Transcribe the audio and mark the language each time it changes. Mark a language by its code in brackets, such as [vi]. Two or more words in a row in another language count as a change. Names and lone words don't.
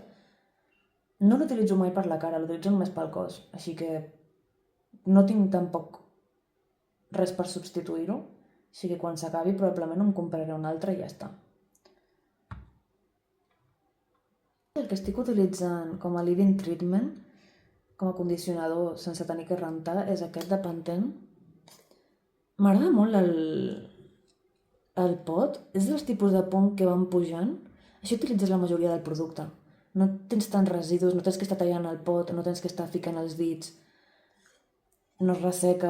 [ca] No l'utilitzo mai per la cara, l'utilitzo només pel cos, així que no tinc tampoc res per substituir-ho, així que quan s'acabi probablement em compraré un altre i ja està. El que estic utilitzant com a [en] leave-in treatment, [ca] com a condicionador sense tenir que rentar, és aquest de Pantene. M'agrada molt el pot, és dels tipus de pont que van pujant. Així utilitzes la majoria del producte. No tens tants residus, no tens que estar tallant el pot, no tens que estar ficant els dits, no es resseca.